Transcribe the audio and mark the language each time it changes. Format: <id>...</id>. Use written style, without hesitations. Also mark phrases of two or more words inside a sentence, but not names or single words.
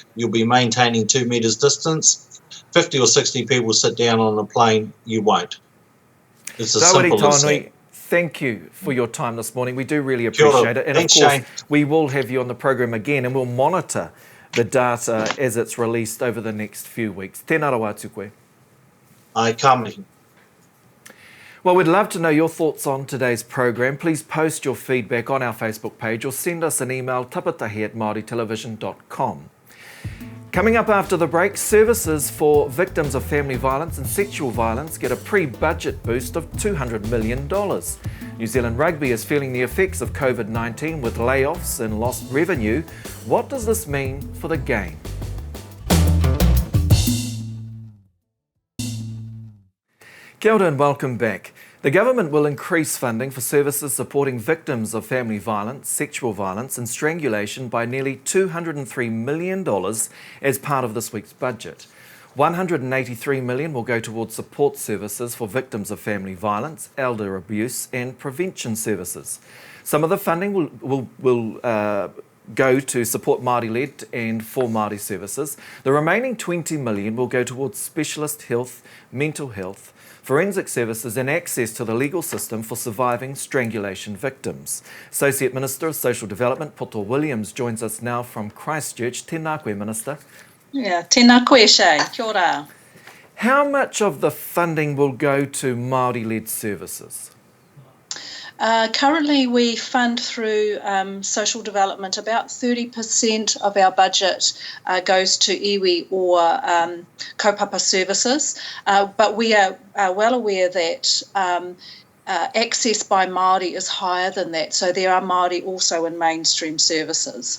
<en>You'll be maintaining 2 metres distance. 50 or 60 people sit down on a plane, you won't. It's as Rawiri simple as Taonui, that. thank you for your time this morning. We do really appreciate it. And Thanks, of course, Shane. we will have you on the program again and we'll monitor the data as it's released over the next few weeks.</en> <mi>Tēnā rawa atu koe. Ai ka mihi.</mi> <en>Well, we'd love to know your thoughts on today's program. Please post your feedback on our Facebook page or send us an email, tapatahi@maoritelevision.com. Coming up after the break, services for victims of family violence and sexual violence get a pre-budget boost of $200 million. New Zealand Rugby is feeling the effects of COVID-19 with layoffs and lost revenue. What does this mean for the game?</en> <mi>Kia ora</mi> <en>and welcome back. The government will increase funding for services supporting victims of family violence, sexual violence and strangulation by nearly $203 million as part of this week's budget. $183 million will go towards support services for victims of family violence, elder abuse and prevention services. Some of the funding will go to support Māori-led and for Māori services. The remaining $20 million will go towards specialist health, mental health, forensic services and access to the legal system for surviving strangulation victims. Associate Minister of Social Development, Poto Williams, joins us now from Christchurch.</en> <mi>Tēnā koe,</mi> <en>Minister. Yeah,</en> <mi>tēnā koe,</mi> <en>Shane.</en> <mi>Kia ora.</mi> <en>How much of the funding will go to Māori-led services? Currently, we fund through social development. About 30% of our budget goes to iwi or kaupapa services, but we are well aware that access by Māori is higher than that, so there are Māori also in mainstream services.</en>